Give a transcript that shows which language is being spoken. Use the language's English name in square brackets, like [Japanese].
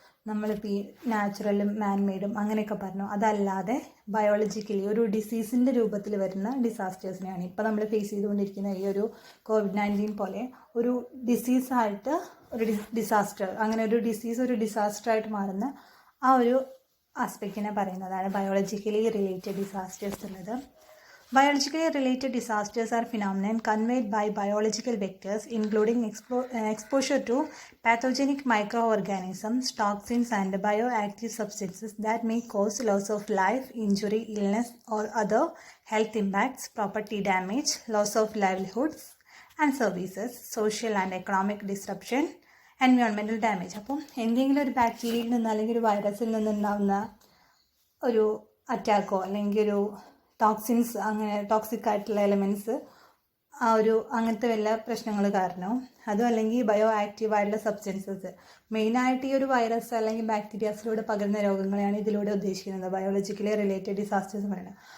[Malayalam] നമ്മളിപ്പോൾ ഈ നാച്ചുറലും മാൻമെയ്ഡും അങ്ങനെയൊക്കെ പറഞ്ഞു, അതല്ലാതെ ബയോളജിക്കലി ഒരു ഡിസീസിൻ്റെ രൂപത്തിൽ വരുന്ന ഡിസാസ്റ്റേഴ്സിനെയാണ് ഇപ്പോൾ നമ്മൾ ഫേസ് ചെയ്തുകൊണ്ടിരിക്കുന്ന ഈ ഒരു COVID-19 പോലെ ഒരു ഡിസീസായിട്ട് ഒരു ഡിസാസ്റ്റർ, അങ്ങനെ ഒരു ഡിസീസ് ഒരു ഡിസാസ്റ്ററായിട്ട് മാറുന്ന ആ ഒരു ആസ്പെക്റ്റിനെ പറയുന്നതാണ് ബയോളജിക്കലി റിലേറ്റഡ് ഡിസാസ്റ്റേഴ്സ് ഉള്ളത്. [English] Biologically related disasters are phenomena conveyed by biological vectors, including exposure to pathogenic microorganisms, toxins, and bioactive substances that may cause loss of life, injury, illness, or other health impacts, property damage, loss of livelihoods and services, social and economic disruption, environmental damage. [Malayalam] അപ്പം എന്തെങ്കിലും ഒരു ബാക്ടീരിയയിൽ നിന്ന് അല്ലെങ്കിൽ ഒരു വൈറസിൽ നിന്നുണ്ടാകുന്ന ഒരു അറ്റാക്കോ അല്ലെങ്കിൽ ഒരു ടോക്സിൻസ്, അങ്ങനെ ടോക്സിക് ആയിട്ടുള്ള എലമെൻറ്റ്സ് ആ ഒരു അങ്ങനത്തെ വല്ല പ്രശ്നങ്ങൾ കാരണവും, അതും അല്ലെങ്കിൽ ബയോ ആക്റ്റീവായിട്ടുള്ള സബ്സ്റ്റൻസസ്, മെയിനായിട്ട് ഈ ഒരു വൈറസ് അല്ലെങ്കിൽ ബാക്ടീരിയാസിലൂടെ പകരുന്ന രോഗങ്ങളെയാണ് ഇതിലൂടെ ഉദ്ദേശിക്കുന്നത് ബയോളജിക്കലി റിലേറ്റഡ് ഡിസാസ്റ്റേഴ്സ് പറയുന്നത്.